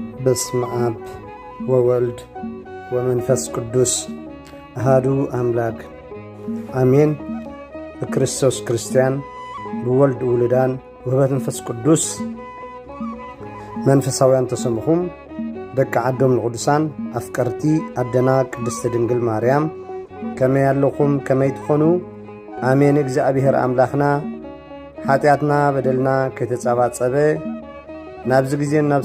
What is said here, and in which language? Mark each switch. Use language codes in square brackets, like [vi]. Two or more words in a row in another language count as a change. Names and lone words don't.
[gez] በስመ አብ ወወልድ ወመንፈስ ቅዱስ አሐዱ አምላክ አሜን። [ti] በክርስቶስ ክርስቲያን በወልድ ውልዳን ወበመንፈስ ቅዱስ መንፈሳውያን ተሰምኹም ደቂ ዓዶም ንቅዱሳን አፍቀርቲ አደና ቅድስት ድንግል ማርያም ከመይ ያለኹም ከመይ ትኾኑ አሜን። እግዚአብሔር አምላኽና ኃጢአትና በደልና ከተጻባጸበ ናብዚ ጊዜ ናብ